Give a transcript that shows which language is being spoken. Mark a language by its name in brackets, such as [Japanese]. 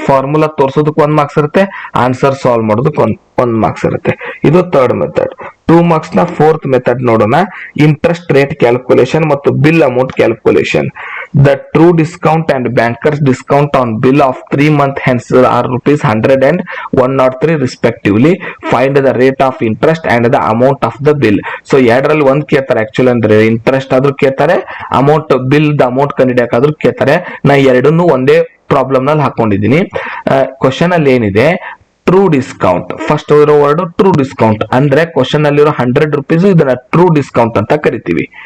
[Kannada] Formula ತೋರಿಸೋದಕ್ಕೆ 1 marks ಇರುತ್ತೆ, answer solve ಮಾಡೋದಕ್ಕೆ 1 marks ಇರುತ್ತೆ. ಇದು ಥರ್ಡ್ ಮೆಥಡ್. 2 ಮಾರ್ಕ್ಸ್ ನ ಫೋರ್ತ್ ಮೆಥಡ್ ನೋಡೋಣ. ಇಂಟ್ರೆಸ್ಟ್ ರೇಟ್ ಕ್ಯಾಲ್ಕುಲೇಷನ್ ಮತ್ತು bill amount calculation. [English] The true discount and banker's discount on bill of 3 month hence are ₹100 and 103 respectively. Find the rate of interest and the amount of the bill. [Kannada] So ಎರಡರಲ್ಲಿ ಒಂದ್ ಕೇಳ್ತಾರೆ actually, ಅಂದ್ರೆ interest ಆದ್ರೂ ಕೇಳ್ತಾರೆ, amount bill the amount ಕಂಡುಹಿಡಿಯಕಾದ್ರೂ ಕೇಳ್ತಾರೆ. ನಾ ಎರಡನ್ನೂ ಒಂದೇ ಪ್ರಾಬ್ಲಮ್ ನಲ್ಲಿ ಹಾಕೊಂಡಿದ್ದೀನಿ. ಕ್ವಶನ್ ಅಲ್ಲಿ ಏನಿದೆ ಟ್ರೂ ಡಿಸ್ಕೌಂಟ್, ಫಸ್ಟ್ ಇರೋ ವರ್ಡ್ ಟ್ರೂ ಡಿಸ್ಕೌಂಟ್ ಅಂದ್ರೆ ಕ್ವಶನ್ ಅಲ್ಲಿರೋ ₹100 ಇದನ್ನ ಟ್ರೂ ಡಿಸ್ಕೌಂಟ್ ಅಂತ ಕರಿತೀವಿ.